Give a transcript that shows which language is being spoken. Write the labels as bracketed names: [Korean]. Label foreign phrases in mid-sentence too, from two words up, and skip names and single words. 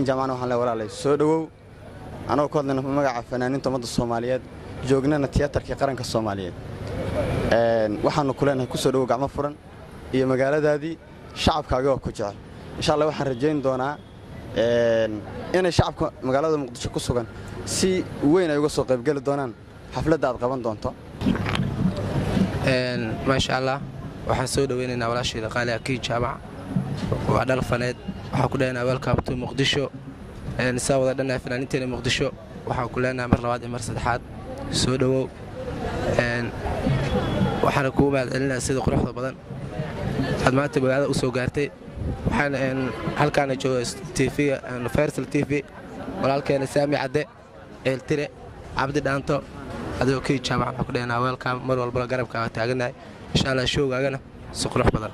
[Somali] Jaamacna waxaan leeyahay walaalay soo dhawow anoo ka hadlayna magaca fanaaniinta ummadda Soomaaliyeed joognana tiyaatarka qaranka Soomaaliyeed waxaanu ku leenahay ku soo dhawow gacmo furan iyo magaaladaadii shacabkaaga oo ku jecel [Arabic] إن شاء الله [Somali] waxaan rajayn doonaa inay shacabka magaalada Muqdisho ku sugan si weyn ay uga soo qayb gali doonaan xafladda aad qaban doonto [Arabic] ما شاء الله [Somali] waxaan soo dhaweynaynaa walaashayda qaali Kiin Jaamac waa dhal faneed waxaan ku leenahay [English] welcome to Muqdisho [Somali] saa wada dhanaa fanaaniinteena Muqdisho waxaan ku leenahay mar labaad iyo mar saddexaad soo dhawow waxaan ku mahadcelinayaa sida quruxda badan aad maanta magaalada u soo gaartay waxaan halkaan joogo TV Universal TV walaalkeena Saami Cadde eeltire Cabdi Dhaanto adoo Kiin Jaamac waxaan ku leenahay welcome mar walba garabkaaga taaganahay [Arabic] إن شاء الله [Somali] showgaagana si qurux badan